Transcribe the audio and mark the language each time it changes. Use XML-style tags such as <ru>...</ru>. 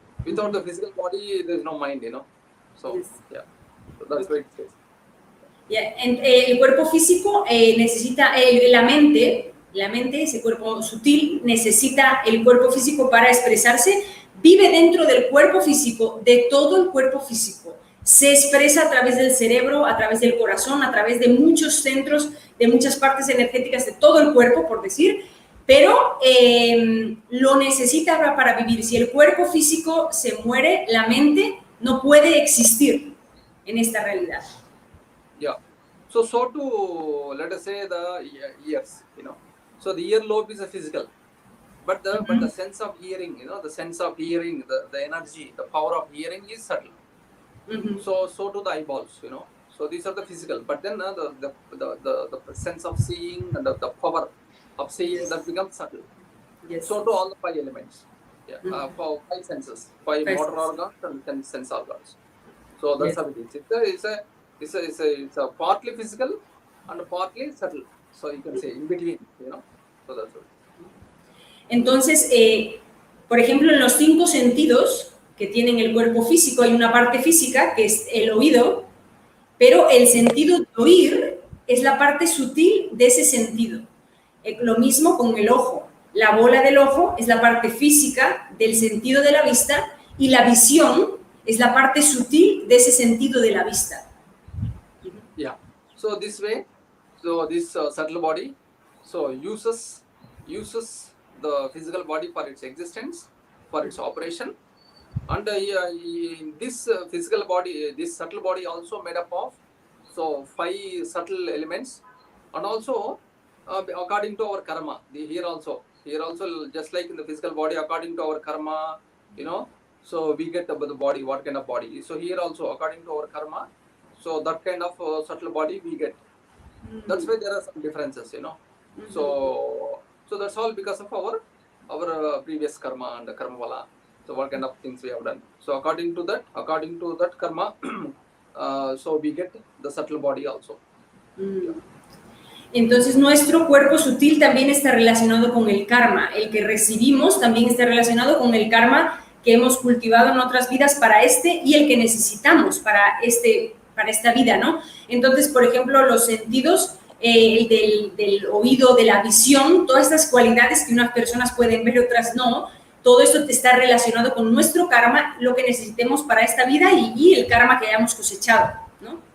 <en>Without the physical body, there is no mind, So Yes. yeah, so that's why it stays. Yeah.</en> <es>El cuerpo físico necesita la mente, ese cuerpo sutil, necesita el cuerpo físico para expresarse, vive dentro del cuerpo físico, de todo el cuerpo físico. Se expresa a través del cerebro, a través del corazón, a través de muchos centros, de muchas partes energéticas de todo el cuerpo, por decir, pero lo necesita para vivir. Si el cuerpo físico se muere, la mente no puede existir en esta realidad.</es> <en>Yeah. So to, let us say, the ears, So the earlobe is a physical, but the sense of hearing, the sense of hearing, the energy, the power of hearing is subtle. So do the eyeballs, So these are the physical. But then the sense of seeing and the power of seeing, that becomes subtle. Yes. So to all the 5 elements. Yeah. For 5 senses, 5 motor organs and 10 sense organs. So that's how it is. It's a partly physical and partly subtle. So you can say in between, So that's it.</en> <es>Entonces, por ejemplo, en los 5 sentidos que tienen el cuerpo físico hay una parte física que es el oído, pero el sentido de oír es la parte sutil de ese sentido. Lo mismo con el ojo. La bola del ojo es la parte física del sentido de la vista y la visión es la parte sutil de ese sentido de la vista.</es> <en>Yeah. So this way, this subtle body, uses the physical body for its existence, for its operation, and this physical body, this subtle body also made up of 5 subtle elements, and also according to our karma. Here also just like in the physical body, according to our karma, so we get the body, what kind of body. So here also according to our karma, so that kind of subtle body we get. That's why there are some differences, So that's all because of our previous karma and the karma vala. So what kind of things we have done. So according to that karma, so we get the subtle body also. Yeah.</en> <es>Entonces nuestro cuerpo sutil también está relacionado con el karma. El que recibimos también está relacionado con el karma que hemos cultivado en otras vidas para y el que necesitamos para esta vida, ¿no? Entonces, por ejemplo, los sentidos, el del oído, de la visión, todas estas cualidades que unas personas pueden ver y otras no, todo esto está relacionado con nuestro karma, lo que necesitemos para esta vida y el karma que hayamos cosechado, ¿no?</es>